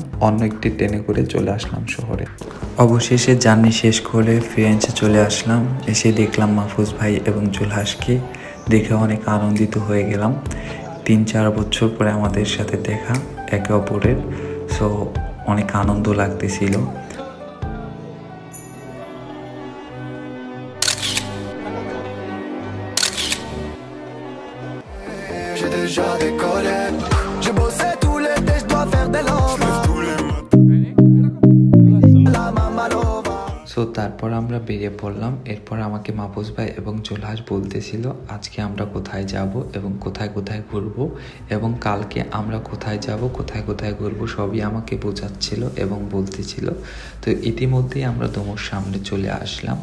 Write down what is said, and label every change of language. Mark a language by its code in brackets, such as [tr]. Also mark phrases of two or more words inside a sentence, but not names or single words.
[bn] অন্য একটি ট্রেনে করে চলে আসলাম শহরে। অবশেষে জার্নি শেষ করে ফিরেন্সে চলে আসলাম। এসে দেখলাম মাহফুজ ভাই এবং জুলহাসকে, দেখে অনেক আনন্দিত হয়ে গেলাম। 3-4 বছর পরে আমাদের সাথে দেখা একে অপরের। সো অনেক আনন্দ লাগতেছিল। [fr] J'ai déjà décollé, j'ai bossé tout l'été, je dois faire des lobes. [es] La mama loba. [bn] সো তারপর আমরা বেরিয়ে পড়লাম। এরপর আমাকে মাহফুজ ভাই এবং জুলহাস বলতেছিল আজকে আমরা কোথায় যাব এবং কোথায় কোথায় ঘুরবো, এবং কালকে আমরা কোথায় যাব কোথায় কোথায় ঘুরবো সবই আমাকে বোঝাচ্ছিল এবং বলতেছিল। তো ইতিমধ্যেই আমরা তোমার সামনে চলে আসলাম।